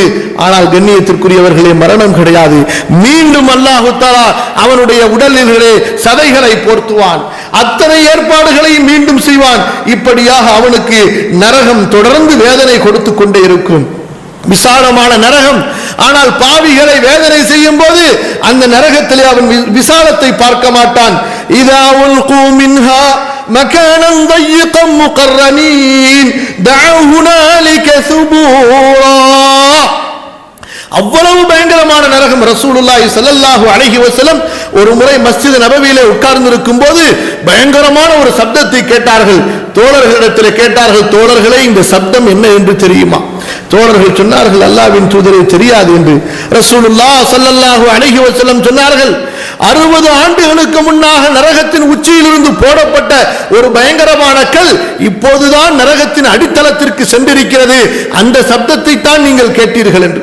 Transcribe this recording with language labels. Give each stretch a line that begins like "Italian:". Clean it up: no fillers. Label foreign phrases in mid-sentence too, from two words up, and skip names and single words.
Tamil: ஆனால் கண்ணியத்திற்குரியவர்களே, மரணம் கிடையாது. மீண்டும்
Arabic: الله تعالى
Tamil: அவனுடைய உடலிலே சதைகளை போர்த்துவான், அத்தனை ஏற்பாடுகளை மீண்டும் செய்வான். இப்படியாக அவனுக்கு நரகம் தொடர்ந்து வேதனை கொடுத்து கொண்டே இருக்கும். விசாலமான நரகம். ஆனால் பாவிகளை வேதனை செய்யும் போது அந்த நரகத்திலே அவன் விசாலத்தை பார்க்க மாட்டான்.
Arabic: إذا ألقوا منها مكانا ضيقا مقرنين دعوا هنالك ثبورا.
Tamil: அவ்வளவு பயங்கரமான நரகம்.
Arabic: رسول الله صلى الله عليه وسلم
Tamil: ஒரு முறை மஸ்ஜித் நபவியிலே உட்கார்ந்து இருக்கும் போது பயங்கரமான ஒரு சப்தத்தை கேட்டார்கள். தோழர்களிடத்தில் கேட்டார்கள், தோழர்களே இந்த சப்தம் என்ன என்று தெரியுமா? தோழர்கள் சொன்னார்கள், அல்லாஹ்வின் தூதரே தெரியாது என்று.
Arabic: رسول الله صلى الله عليه وسلم
Tamil: சொன்னார்கள், 60 ஆண்டுகளுக்கு முன்னாக நரகத்தின் உச்சியிலிருந்து போடப்பட்ட ஒரு பயங்கரமான கல் இப்போதுதான் நரகத்தின் அடித்தளத்திற்கு சென்றிருக்கிறது, அந்த சப்தத்தை தான் நீங்கள் கேட்டீர்கள் என்று.